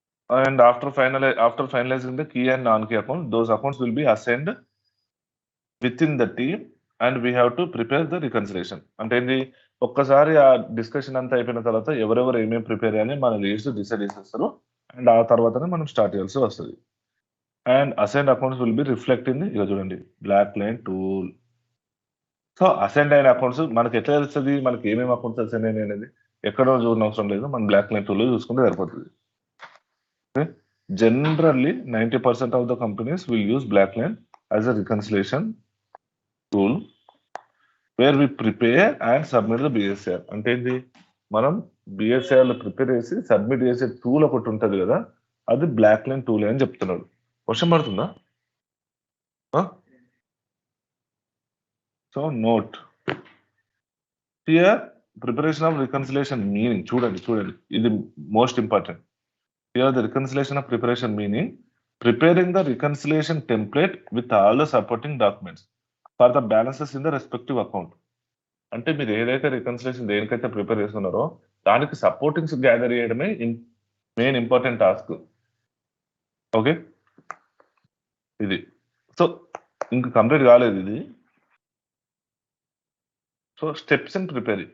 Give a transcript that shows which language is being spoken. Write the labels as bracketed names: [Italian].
[English] And after finalizing the key and non-key account, those accounts will be assigned within the team and we have to prepare the reconciliation. [Telugu] అంటే ఏంది, ఒక్కసారి ఆ discussion అంతా అయిపోయిన తర్వాత ఎవరెవరు ఏమేమి ప్రిపేర్ చేయాలి మన లీడ్స్ డిసైడ్ చేసేస్తారు, అండ్ ఆ తర్వాతనే మనం స్టార్ట్ చేయాల్సి వస్తుంది. [English] and assigned accounts will be reflect in [Telugu] ఇక చూడండి [English] Black line tool. [Telugu] So assigned అయిన అకౌంట్స్ మనకి ఎట్లా తెలుస్తుంది, మనకి ఏమేమి అకౌంట్స్ అసైన్ అయినాయి అనేది ఎక్కడో చూడని అవసరం లేదు, మన బ్లాక్ లైన్ టూల్ చూసుకుంటే సరిపోతుంది. [English] Generally 90% of the companies will use BlackLine as a reconciliation tool where we prepare and submit the BSR. [Telugu] అంటే ఏంటి, మనం BSR లో ప్రిపేర్ చేసి సబ్మిట్ చేసే టూల్ ఒకటి ఉంటుంది కదా, అది BlackLine టూల్ అని చెప్తున్నాడు. వర్షం పడుతుందా? [English] so note here preparation of reconciliation meaning [Telugu] చూడండి, ఇది [English] Most important. Here the reconciliation of preparation meaning preparing the reconciliation template with all the supporting documents for the balances in the respective account. [Telugu] అంటే మీరు ఏదైతే reconciliation దేనికైతే prepare చేస్తున్నారో దానికి సపోర్టింగ్స్ gather చేయడమే main important task. Okay. ఇది. So, ఇంక complete కాలేదు ఇది. [English] So, steps and prepare.